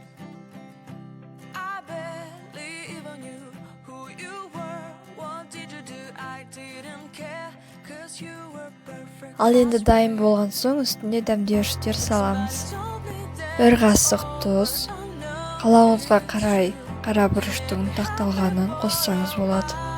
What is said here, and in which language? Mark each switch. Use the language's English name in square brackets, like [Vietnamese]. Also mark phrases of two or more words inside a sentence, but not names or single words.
[English] I barely even knew who you were. What did you do? I didn't care, 'cause you were perfect. [Kazakh] Ал енді дайын болған соң үстіне дәмдеуіштер саламыз. 1 қасық тұз, қалауыңызға қарай қара бұрыштың тақталғанын қоссаңыз болады.